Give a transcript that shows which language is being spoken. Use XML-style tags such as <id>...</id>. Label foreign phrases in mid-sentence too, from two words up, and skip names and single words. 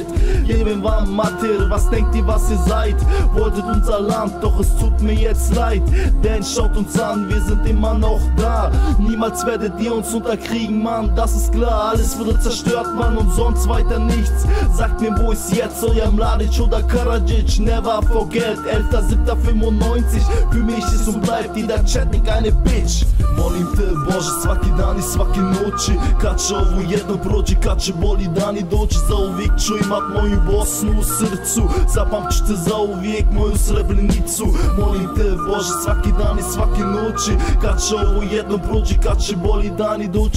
<de>Jedem war Mater, was denkt ihr, was ihr seid? Wolltet unser Land, doch es tut mir jetzt leid. Denn schaut uns an, wir sind immer noch da. Niemals werdet ihr uns unterkriegen, Mann, das ist klar. Alles wurde zerstört, Mann, und sonst weiter nichts. Sagt mir, wo ist jetzt euer Mladic oder Karadzic?</de> <en>Never forget, 11.7.95.</en> <de>Für mich ist und bleibt jeder Chatnik eine Bitch.</de> <bs>Molim te Bože, svaki dan i svake noći, kad će ovo jedno prođe, kad će boli dani doći. Zauvijek ću imat moju Bosnu u srcu, zapamću te zauvijek moju Srebrenicu. Molim te Bože, svaki dan i svake noći, kad će ovo jedno prođe, kad će boli dani doći.</bs>